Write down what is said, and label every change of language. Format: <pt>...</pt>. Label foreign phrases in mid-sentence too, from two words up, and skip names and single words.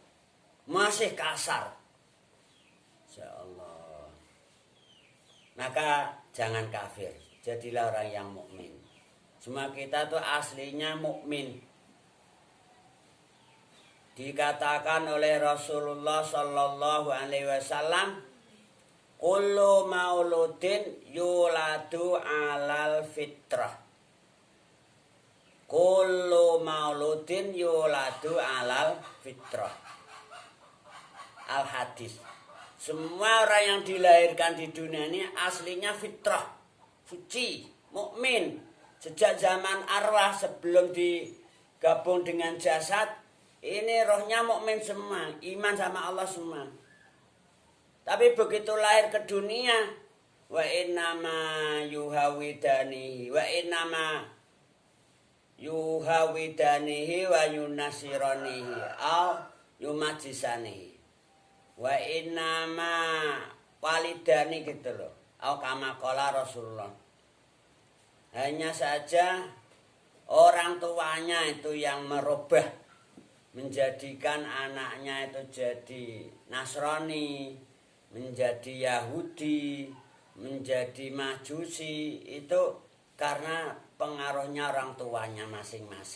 <id>Masih kasar. Insyaallah. Maka jangan kafir, jadilah orang yang mukmin. Semua kita tuh aslinya mukmin. Dikatakan oleh Rasulullah Sallallahu Alaihi Wasallam,</id> <ar>كل مولود يولد على الفطرة. كل مولود يولد على الفطرة. الحديث.</ar> <id>Semua orang yang dilahirkan di dunia ini aslinya fitrah, suci, mukmin. Sejak zaman arwah sebelum digabung dengan jasad, ini rohnya mukmin semua, iman sama Allah semua. Tapi begitu lahir ke dunia,</id> <ar>وإنما يهودانه وإنما يهودانه وينصرانه أو يمجسانه. وإنما والدان</ar> <id>gitu loh.</id> <ar>أو كما قال رسول الله.</ar> <id>Hanya saja orang tuanya itu yang merubah, menjadikan anaknya itu jadi Nasrani, menjadi Yahudi, menjadi Majusi, itu karena pengaruhnya orang tuanya masing-masing.</id>